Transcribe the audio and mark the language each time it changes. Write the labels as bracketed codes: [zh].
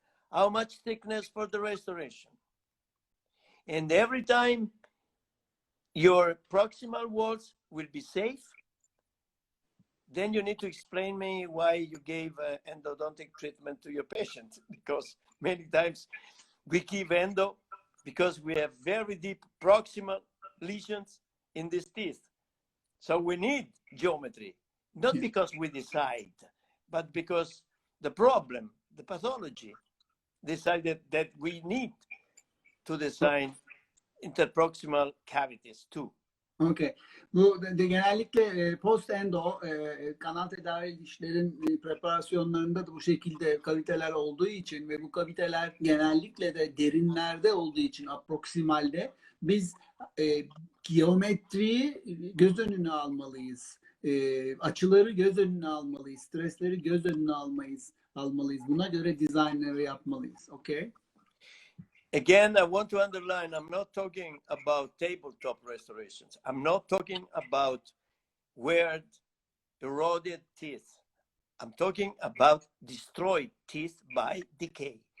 [en] How much thickness for the restoration? And every time your proximal walls will be safe, then you need to explain me why you gave endodontic treatment to your patient, because many times we give endo because we have very deep proximal lesions in these teeth. So we need geometry, not because we decide, but because the problem, the pathology, decided that we need to design interproximal cavities too. Okay. [tr] Bu genellikle post-endo kanal tedavi dişlerin preparasyonlarında da bu şekilde kaviteler olduğu için ve bu kaviteler genellikle de derinlerde olduğu için aproksimalde biz geometriyi göz önüne almalıyız. Açıları göz önüne almalıyız. Stresleri göz önüne almalıyız. Buna göre dizaynları yapmalıyız. [en] Okay? Again, I want to underline, I'm not talking about tabletop restorations. I'm not talking about weird, eroded teeth. I'm talking about destroyed teeth by decay.